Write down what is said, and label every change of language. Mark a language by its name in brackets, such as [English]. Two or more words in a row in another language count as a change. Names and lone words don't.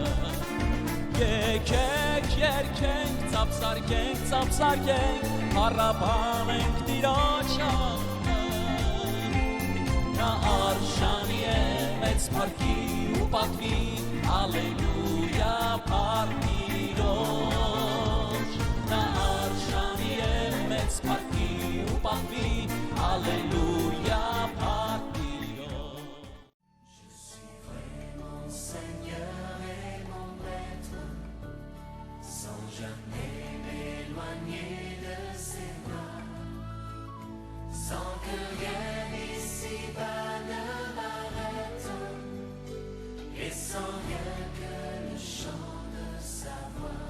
[Armenian] եկեք երգենք, ծափսարկենք, առաբանենք Տիրոջ անունը, նա արժանի է մեծ փառքի ու պատվի, ալելույա փառք Տիրոջ, նա արժանի է մեծ փառքի ու պատվի, [French] Alléluia, Père. Je suis vraiment Seigneur et mon Maître, sans jamais m'éloigner de ses bras, sans que rien ici-bas ne m'arrête, et sans rien que le chant de sa voix.